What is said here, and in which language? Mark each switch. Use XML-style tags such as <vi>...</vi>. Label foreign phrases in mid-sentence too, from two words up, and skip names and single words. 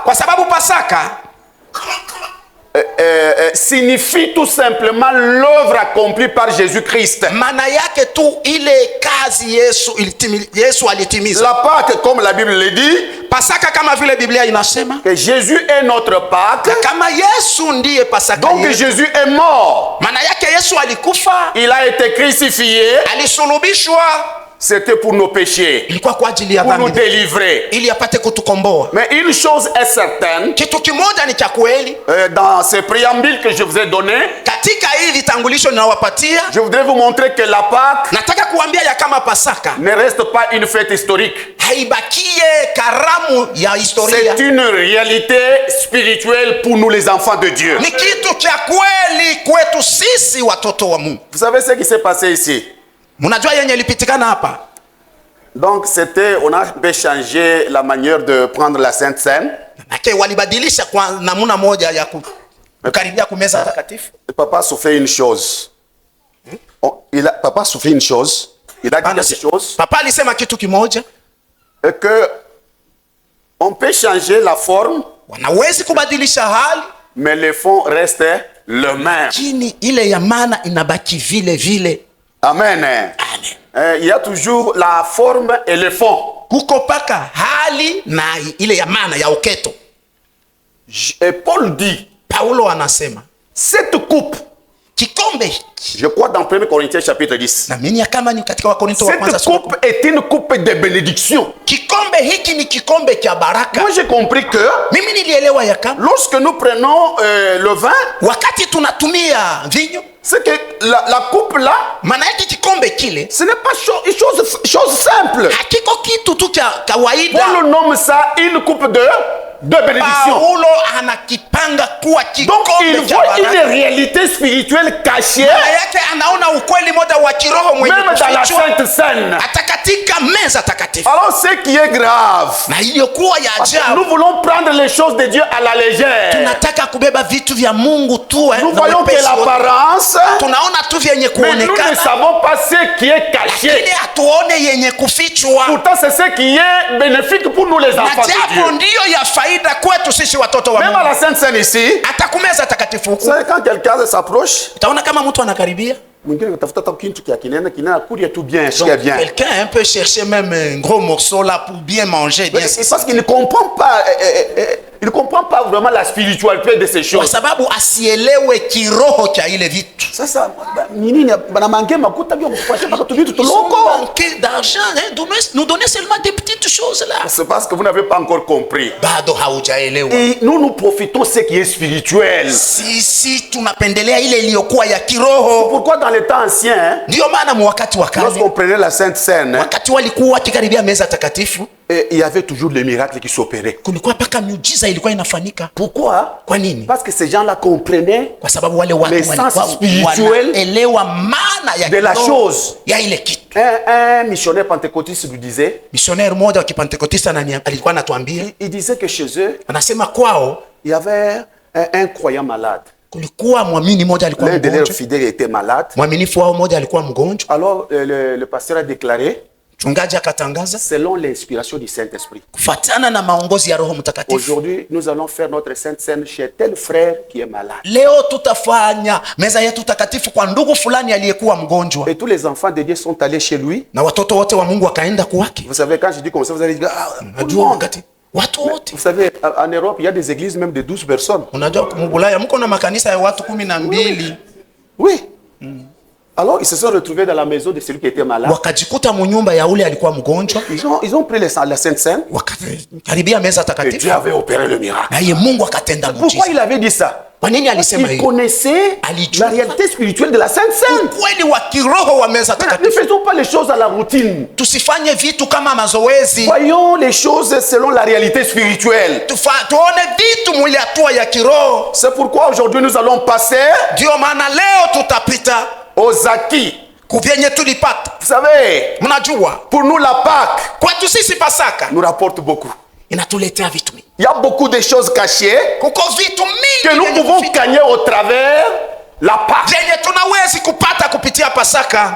<sw>kwa sababu Pasaka</sw> <fr>signifie tout simplement l'œuvre accomplie par Jésus-Christ.</fr> <sw>maana yake tu ile kazi Yesu alitimiza.</sw> <fr>La Pâque, comme la Bible le dit,</fr> <sw>Pasaka kama vile Biblia inasema,</sw> <fr>que Jésus est notre Pâque.</fr> <sw>kama Yesu ndiye Pasaka</sw> <fr>Donc</fr> <sw>yetu,</sw> <fr>Jésus est mort.</fr> <sw>maana yake Yesu alikufa,</sw> <fr>Il a été crucifié.</fr> <sw>alisulubishwa,</sw> <fr>C'était pour nos péchés,</fr> <sw>ilikuwa kwa ajili ya</sw> <fr>pour nous</fr> <sw>dhambi,</sw> <fr>délivrer.</fr> <sw>ili apate kutukomboa.</sw> <fr>Mais une chose est certaine,</fr> <sw>Kitu kimoja ni cha kweli,</sw> <fr>dans ce préambule que je vous ai donné,</fr> <sw>katika hii vitangulisho ninawapatia,</sw> <fr>je voudrais vous montrer que la Pâque</fr> <sw>nataka kuambia ya kama Pasaka</sw> <fr>ne reste pas une fête historique.</fr> <sw>haibakie karamu ya historia,</sw> <fr>C'est une réalité spirituelle pour nous les enfants de Dieu.</fr> <sw>ni kitu cha kweli kwetu sisi watoto wa Mungu.</sw> <fr>Vous savez ce qui s'est passé ici?</fr> <sw>Mnajua yenye ilipitikana hapa?</sw> <fr>Donc on a un peu changé la manière de prendre la Sainte Seine.</fr> <sw>Manake walibadilisha kwa namna moja ya kukaribia kumeza takatifu.</sw> <fr>Papa a fait une chose. Papa a fait une chose. Il a dit quelque chose.</fr> <sw>Papa alisema kitu kimoja,</sw> <fr>Et que on peut changer la forme,</fr> <sw>wanawezi kubadilisha hali,</sw> <fr>mais le fond reste le même.</fr> <sw>lakini ile ya maana inabaki vile vile. Amen. Amen.</sw> <fr>Il y a toujours la forme et le fond.</fr> <sw>Kuko paka hali na ile ya maana ya uketo.</sw> <fr>Et Paul dit,</fr> <sw>Paulo anasema</sw> <fr>cette coupe,</fr> <sw>kikombe hiki,</sw> <fr>je crois dans 1 Corinthiens chapitre 10,</fr> <sw>na mimi kama ni katika Wakorintho wa kwanza</sw> <fr>cette</fr> <sw>sura</sw> <fr>coupe est une coupe de bénédiction.</fr> <sw>kikombe hiki ni kikombe cha baraka.</sw> <fr>Moi j'ai compris que</fr> <sw>Mimi nilielewa ya kama</sw> <fr>lorsque nous prenons le vin,</fr> <sw>wakati tunatumia vinyo,</sw> <fr>c'est que la coupe là,</fr> <sw>maana yake kikombe kile</sw> <fr>ce n'est pas chose simple.</fr> <sw>hakiko kitu tu cha kawaida.</sw> <fr>Paul nomme ça une coupe de bénédiction.</fr> <sw>Paulo anakipanga kuwa</sw> <fr>Donc il</fr> <sw>kikombe cha</sw> <fr>voit une</fr> <sw>baraka.</sw> <fr>réalité spirituelle cachée,</fr> <sw>Maana yake anaona ukweli moja wa kiroho mwenye</sw> <fr>même dans la</fr> <sw>kufichwa</sw> <fr>Sainte Seine.</fr> <sw>hata katika meza takatifu.</sw> <fr>Alors ce qui est grave,</fr> <sw>Na iliyokuwa ya</sw> <fr>parce que</fr> <sw>ajabu,</sw> <fr>nous voulons prendre les choses de Dieu à la légère.</fr> <sw>tunataka kubeba vitu vya Mungu tu</sw> <fr>Nous</fr> <sw>na</sw> <fr>voyons que</fr> <sw>wepesi wote.</sw> <fr>l'apparence,</fr> <sw>Tunaona tu vyenye</sw> <fr>mais nous ne</fr> <sw>kuonekana,</sw> <fr>savons pas ce qui est</fr> <sw>lakini</sw> <fr>caché.</fr> <sw>hatuone yenye kufichwa.</sw> <fr>Pourtant c'est ce qui est bénéfique pour nous les</fr> <sw>Na</sw> <fr>enfants de</fr> <sw>japo</sw> <fr>Dieu.</fr> <sw>ndiyo ya faida kwetu sisi watoto wa</sw> <fr>Même à</fr> <sw>Mungu.</sw> <fr>la Sainte Seine ici,</fr> <sw>Hata kumeza takatifu</sw> <fr>vous</fr> <sw>huku,</sw> <fr>savez quand quelqu'un s'approche,</fr> <sw>utaona kama mtu anakaribia, mwingine anatafuta hata kitu kia kinene kulia tu bien, sikia bien.</sw> <fr>quelqu'un peut chercher même un gros morceau là pour bien manger, bien. C'est parce qu'il ne comprend pas, il ne comprend pas vraiment la spiritualité de ces</fr> <sw>Kwa</sw> <fr>choses.</fr> <sw>sababu asielewe kiroho cha ile vitu. Sasa nini banamange makuta bio kupasha mpaka tu vitu</sw> <fr>Ils ont</fr> <sw>tuloko.</sw> <fr>manqué d'argent, hein, nous donner seulement des petites choses là. C'est parce que vous n'avez pas encore compris.</fr> <sw>Bado haujaelewa.</sw> <fr>Et nous profitons de ce qui est spirituel.</fr> <sw>Sisi tunapendelea ile iliyokuwa ya kiroho.</sw> <fr>Pourquoi dans les temps anciens, hein,</fr> <sw>Ndio maana wakati wa</sw> <fr>lorsqu'on</fr> <sw>kale,</sw> <fr>prenait la Sainte Seine, hein,</fr> <sw>wakati walikuwa wakikaribia meza takatifu,</sw> <fr>il y avait toujours les miracles qui s'opéraient.</fr> <sw>kulikuwa paka miujiza ilikuwa inafanyika.</sw> <fr>Pourquoi?</fr> <sw>Kwa nini?</sw> <fr>Parce que ces gens-là comprenaient</fr> <sw>Kwa sababu wale watu</sw> <fr>l'essence</fr> <sw>walikuwa</sw> <fr>spirituelle</fr> <sw>wanaelewa maana ya</sw> <fr>de la</fr> <sw>kiroho</sw> <fr>chose.</fr> <sw>ya ile kitu.</sw> <fr>Un missionnaire pentecôtiste lui disait,</fr> <sw>Misionnaire mmoja wa kipentekotista alikuwa anatuambia,</sw> <fr>il disait que chez eux,</fr> <sw>anasema kwao</sw> <fr>il y avait un croyant malade.</fr> <sw>kulikuwa mwamini mmoja alikuwa</sw> <fr>L'un de leurs</fr> <sw>mgonjwa,</sw> <fr>fidèles était malade.</fr> <sw>mwaminifu wao mmoja alikuwa mgonjwa.</sw> <fr>Alors le pasteur a déclaré,</fr> <sw>Mchungaji akatangaza</sw> <fr>selon l'inspiration du Saint-Esprit.</fr> <sw>kufuatana na maongozi ya Roho Mtakatifu.</sw> <fr>Aujourd'hui, nous allons faire notre Sainte Seine chez tel frère qui est malade.</fr> <sw>Leo tutafanya meza yetu takatifu kwa ndugu fulani aliyekuwa mgonjwa.</sw> <fr>Et tous les enfants de Dieu sont allés chez lui.</fr> <sw>Na watoto wote wa Mungu wakaenda kwake.</sw> <fr>Vous savez, quand je dis comme ça, vous allez dire, ah,</fr> <sw>Unajua wakati watu wote.</sw> <fr>vous savez, en Europe, il y a des églises même de 12 personnes.</fr> <sw>Unajua Bulaya mko na makanisa ya watu 12.</sw> <fr>Oui. Alors, ils se sont retrouvés dans la maison de celui qui était malade.</fr> <sw>Wakajikuta munyumba ya ule alikuwa mgonjwa.</sw> <fr>Ils ont pris la Sainte Seine.</fr> <sw>Wakakaribia meza</sw> <fr>Et Dieu</fr> <sw>takatifu.</sw> <fr>avait opéré le miracle.</fr> <sw>Na yeye Mungu akatenda</sw> <fr>Pourquoi</fr> <sw>muujiza.</sw> <fr>il avait dit ça?</fr> <sw>Kwa nini alisema</sw> <fr>Il</fr> <sw>hiyo?</sw> <fr>connaissait la réalité spirituelle de la Sainte Seine.</fr> <sw>Kweli wa kiroho wa meza</sw> <fr>Ne</fr> <sw>takatifu.</sw> <fr>faisons pas les choses à la routine.</fr> <sw>Tusifanye vitu kama mazoezi.</sw> <fr>Voyons les choses selon la réalité spirituelle.</fr> <sw>Tuone vitu mwili hatua ya kiroho.</sw> <fr>C'est pourquoi aujourd'hui nous allons passer</fr> <sw>Ndio maana leo tutapita</sw> <fr>aux acquis.</fr> <sw>kuvyenye tulipata.</sw> <fr>Vous savez,</fr> <sw>Mnajua</sw> <fr>pour nous la Pâque</fr> <sw>kwetu sisi Pasaka</sw> <fr>nous rapporte beaucoup.</fr> <sw>inatuletea vitu mingi.</sw> <fr>Il y a beaucoup de choses cachées</fr> <sw>Kuko vitu mingi</sw> <fr>que nous</fr> <sw>vyenye</sw> <fr>pouvons</fr> <sw>kufika,</sw> <fr>gagner au travers la Pâque.</fr> <sw>vyenye tunawezi kupata kupitia Pasaka.</sw>